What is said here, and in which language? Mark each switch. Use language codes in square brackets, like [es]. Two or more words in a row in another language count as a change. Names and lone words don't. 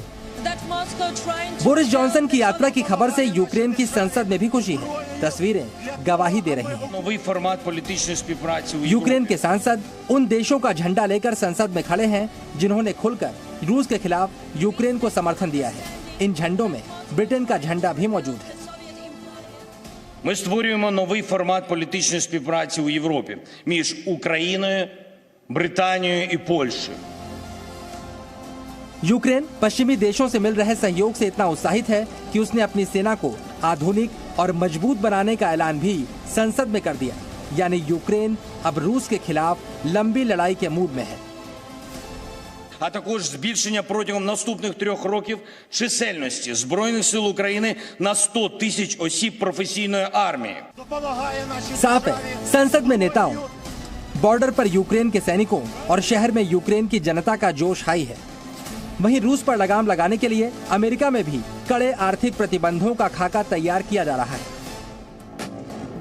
[hi] बोरिस जॉनसन की यात्रा की खबर से यूक्रेन की संसद में भी खुशी है। तस्वीरें गवाही दे रही हैं। यूक्रेन के सांसद उन देशों का झंडा लेकर संसद में खड़े हैं जिन्होंने खुलकर रूस के खिलाफ यूक्रेन को समर्थन दिया है। इन झंडों में ब्रिटेन का झंडा भी मौजूद है। [uk] Ми створюємо новий формат політичної співпраці у Європі між Україною, Британією і Польщею. [hi] यूक्रेन पश्चिमी देशों से मिल रहे सहयोग से इतना उत्साहित है कि उसने अपनी सेना को आधुनिक और मजबूत बनाने का ऐलान भी संसद में कर दिया। यानी यूक्रेन अब रूस के खिलाफ लंबी लड़ाई के मूड में है। [uk] А також збільшення протягом наступних 3 років чисельності Збройних сил України на 100 тисяч осіб професійної армії. [hi] साफ है, संसद में नेताओं, बॉर्डर पर यूक्रेन के सैनिकों और शहर में यूक्रेन की जनता का जोश हाई है। वहीं रूस पर लगाम लगाने के लिए अमेरिका में भी कड़े आर्थिक प्रतिबंधों का खाका तैयार किया जा रहा है।